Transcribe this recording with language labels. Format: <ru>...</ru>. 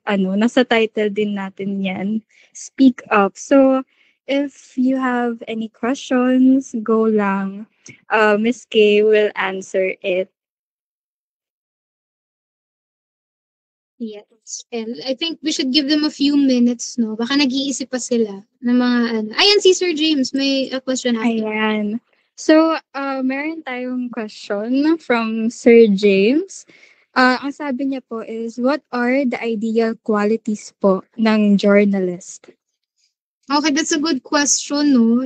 <tl>Nasa title din natin yan.</tl> <en>Speak up. So, if you have any questions, go lang. Miss K will answer it. Yes. And I think we should give them a few minutes, no?</en> <tl>Baka nag-iisip pa sila ng mga ano. Ayan, si Sir James, may question after. Ayan. So, meron tayong question from Sir James. Ang sabi niya po</tl> <en>is, what are the ideal qualities po ng journalist? Okay, that's a good question, no?</en>